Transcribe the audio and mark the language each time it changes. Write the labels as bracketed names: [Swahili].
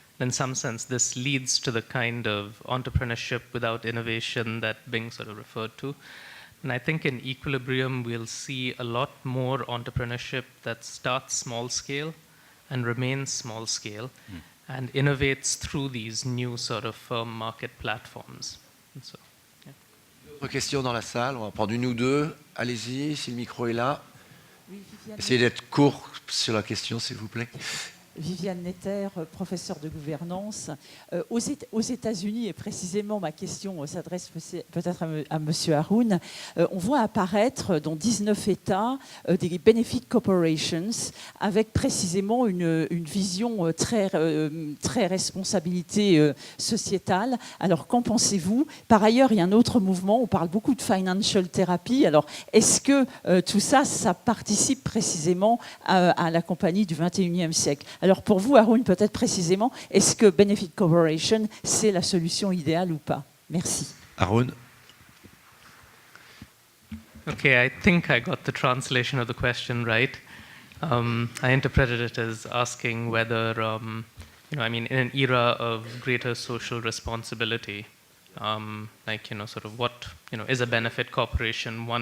[English] In some sense, this leads to the kind of entrepreneurship without innovation that Bing sort of referred to. And I think in equilibrium, we'll see a lot more entrepreneurship that starts small scale and remains small scale and innovates through these new sort of firm market platforms. And so, yeah. [French] D'autres questions dans la salle? On va prendre une ou deux. Allez-y, si le micro est là. Oui, essayez d'être court sur la question, s'il vous plaît. Viviane Netter, professeure de gouvernance. Aux États-Unis, et précisément ma question s'adresse peut-être à M. Haroun, on voit apparaître dans 19 États des [English] benefit corporations [French] avec précisément une vision très responsabilité sociétale. Alors, qu'en pensez-vous? Par ailleurs, il y a un autre mouvement, on parle beaucoup de [English] financial therapy. [French] Alors, est-ce que tout ça, ça participe précisément à la compagnie du 21e siècle? Alors pour vous, Haroun, peut-être précisément, est-ce que Benefit Corporation, c'est la solution idéale ou pas? Merci. Haroun? [English] Okay, I think I got the translation of the question right. I interpreted it as asking whether I mean, in an era of greater social responsibility, like, sort of what, is a benefit corporation one?